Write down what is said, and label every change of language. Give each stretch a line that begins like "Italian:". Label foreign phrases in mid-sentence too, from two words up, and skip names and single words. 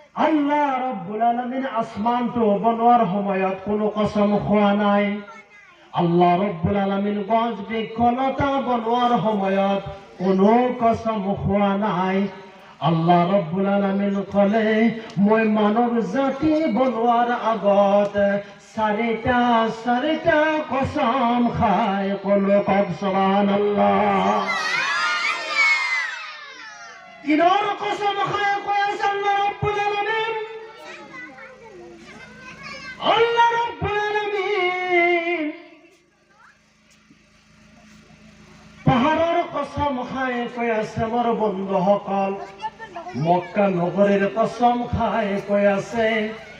Arabic: الله رب العالمين
Assamese: আসমানটো বনোৱাৰ সময়ত কোনো কসম খোৱা নাই।
Arabic: الله رب العالمين
Assamese: গছ বৃক্ষলতা বনোৱাৰ সময়ত কোনো কসম খোৱা নাই।
Arabic: الله رب العالمين
Assamese: ক'লে মই মানৱ জাতি বনোৱাৰ আগত চাৰিটা কসম খাই ক'লো, কওক সুবহানাল্লাহ। কিনৰ কসম খাই কৈ আছে
Arabic: الله رب العالمين? الله رب العالمين
Assamese: পাহাৰৰ কসম খাই কৈ আছে মোৰ বন্ধুসকল, মক্কা নগৰীৰ কসম খাই কৈ আছে